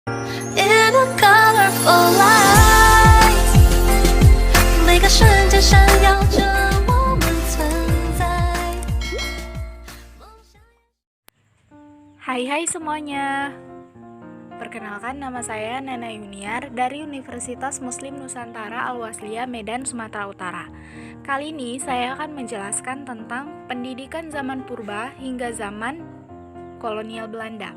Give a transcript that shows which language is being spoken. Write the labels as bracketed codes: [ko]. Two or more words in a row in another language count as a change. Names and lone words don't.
[en] In a colorful light， [zh] 每个瞬间闪耀着我们存在。 [id] Hai semuanya. Perkenalkan, nama saya Nana Yuniar dari Universitas Muslim Nusantara Al-Wasliyah, Medan, Sumatera Utara. Kali ini saya akan menjelaskan tentang pendidikan zaman purba hingga zaman kolonial Belanda.